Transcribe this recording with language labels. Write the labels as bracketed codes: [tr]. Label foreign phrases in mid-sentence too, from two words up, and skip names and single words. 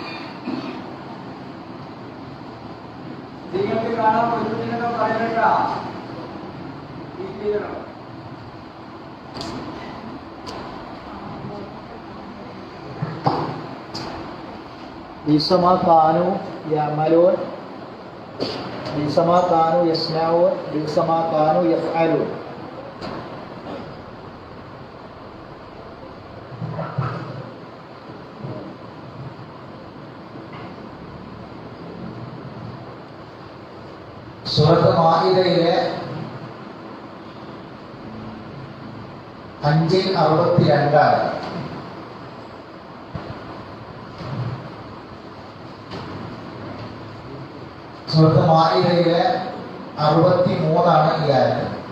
[ml] നിങ്ങൾക്ക് കാണാൻ പറ്റുന്നില്ലെന്ന് പറയണ്ട. [ar] بئس ما كانوا يعملون بئس ما كانوا يصنعون بئس ما كانوا يفعلون. [ml] സൂറത്ത് മാഇദയിലെ 5:62 സൂറത്ത് മാഇദയിലെ 63 ഈ ആയത്ത്.